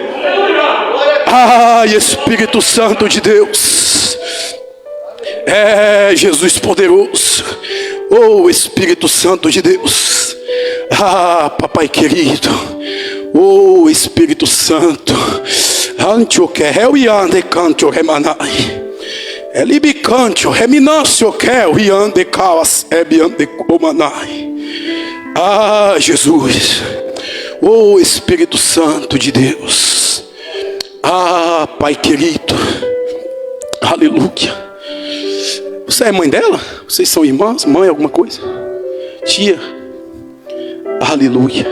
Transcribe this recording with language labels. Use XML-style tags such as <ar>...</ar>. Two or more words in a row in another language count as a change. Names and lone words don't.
<pt>Ai, Espírito Santo de Deus, é Jesus poderoso. Oh, Espírito Santo de Deus. Ah, papai querido. Oh, Espírito Santo. Antio que eu e ande canto remanai. Elibi canto reminâncio que eu e ande calas ebiande comanai. Ah, Jesus. Oh, Espírito Santo de Deus. Ah, Pai querido. Aleluia. Você é mãe dela? Vocês são irmãs? Mãe alguma coisa? Tia? Aleluia.</pt>